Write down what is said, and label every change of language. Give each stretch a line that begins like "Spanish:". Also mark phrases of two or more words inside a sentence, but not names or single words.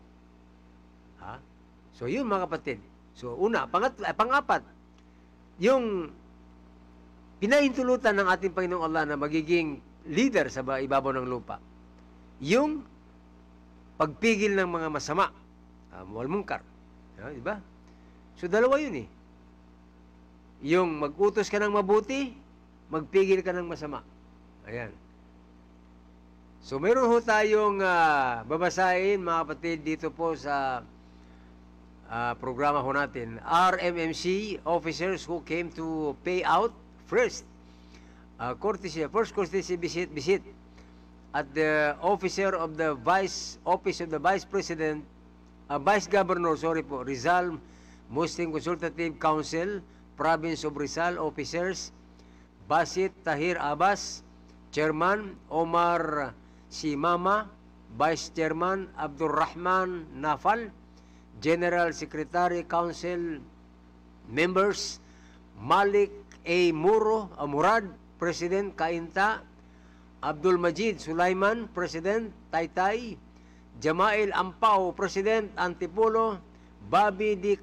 Filipino: So, yun mga kapatid. So, una, pang-apat, yung pinahintulutan ng ating Panginoong Allah na magiging leader sa ibabaw ng lupa. Yung pagpigil ng mga masama,
Arabic: والمنكر.
Filipino: Diba? So, dalawa yun Yung mag-utos ka ng mabuti, magpigil ka ng masama. Ayan. So, meron ho tayong babasahin, mga kapatid, dito po sa programa ho natin.
English: RMMC officers who came to pay out first courtesy visit at the office of the Vice President, Vice Governor, Rizal Muslim Consultative Council, Province of Rizal officers, Basit Tahir Abbas, Chairman Omar Simama, Vice Chairman Abdurrahman Nafal, General Secretary Council members Malik A. Murad, President Kainta, Abdul Majid Sulaiman, President Taytay, Jamail Ampao, President Antipolo, Bobby D.